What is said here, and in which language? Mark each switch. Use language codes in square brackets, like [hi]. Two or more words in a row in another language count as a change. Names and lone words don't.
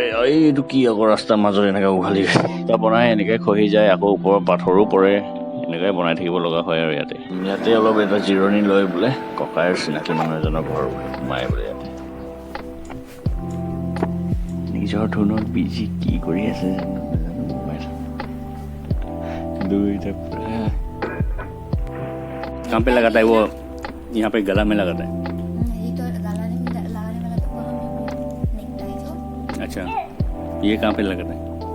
[as] এইটো কি আকৌ ৰাস্তাৰ মাজত এনেকৈ উঘালি এটা বনাই এনেকৈ খহি যায় আকৌ ওপৰৰ পাথৰো পৰে এনেকৈ বনাই থাকিব লগা হয় আৰু ইয়াতে অলপ এটা জিৰণি লৈ বোলে ককাইৰ চিনাকি মানুহ এজনৰ ঘৰ সোমাই বোলে ইয়াতে নিজৰ ধুনত বিজি কি কৰি আছে [hi] कहाँ पे लगाता है वो यहाँ पे गला में लगाता है अच्छा ये कहाँ पे लगाता है